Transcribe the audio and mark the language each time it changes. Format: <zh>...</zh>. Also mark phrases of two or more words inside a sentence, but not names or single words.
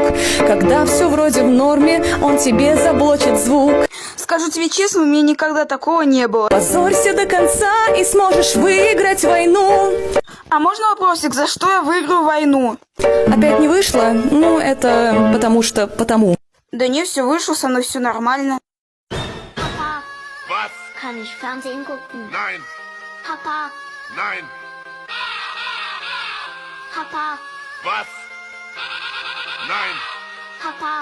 <ru>Когда все вроде в норме, он тебе заблочит звук. Скажу тебе честно, у меня никогда такого не было. Позорься до конца и сможешь выиграть войну. А можно вопросик, за что я выиграю войну? Опять не вышло? Ну, это потому. Да не, все вышло, со мной все нормально.</ru> <de>Papa, Was? kann ich Fernsehen gucken? Nein. Papa, Nein. Papa, Was? Nein. Papa.</de>